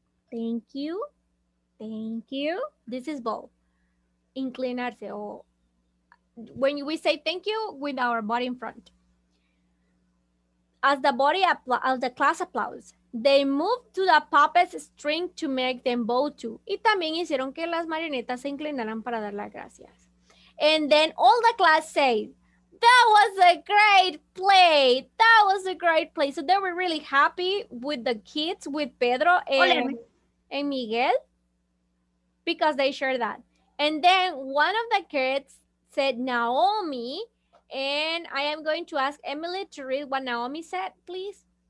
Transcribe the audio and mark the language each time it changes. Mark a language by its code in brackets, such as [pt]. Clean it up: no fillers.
[en] Thank you, thank you. This is bow. Inclinarse, or when we say thank you with our body in front. As the class applauds, they moved to the puppet's string to make them bow too. [es] Y también hicieron que las marionetas se inclinaran para dar las gracias. [en] And then all the class said, that was a great play. That was a great play. So they were really happy with the kids, with Pedro and Miguel, because they shared that. And then one of the kids said Naomi, and I am going to ask Emily to read what Naomi said, please.